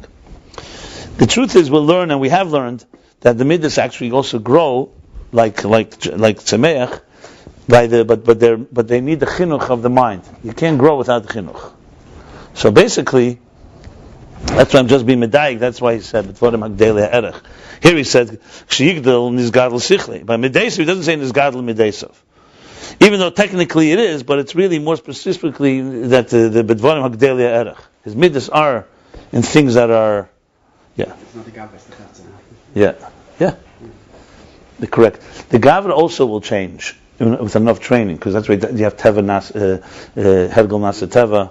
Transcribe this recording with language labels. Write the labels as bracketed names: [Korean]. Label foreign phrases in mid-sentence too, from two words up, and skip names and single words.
[English] The truth is, we'll learn, and we have learned, that the midas actually also grow like tzemeach, but they need the chinuch of the mind. You can't grow without the chinuch. So basically, that's why I'm just being medayik. That's why he said here he said [Hebrew] k'sheyigdel nizgadel sichle. [English] By midaisav, he doesn't say [Hebrew] nizgadel midaisav. [English] Even though technically it is, but it's really more specifically that the [Hebrew] bedvarim hagdelia erech. [English] His midas are in things that are, It's not the gavra, it's the yeah. The correct. The gavra also will change with enough training, because that's why you have [Hebrew] teva hergel nasa teva.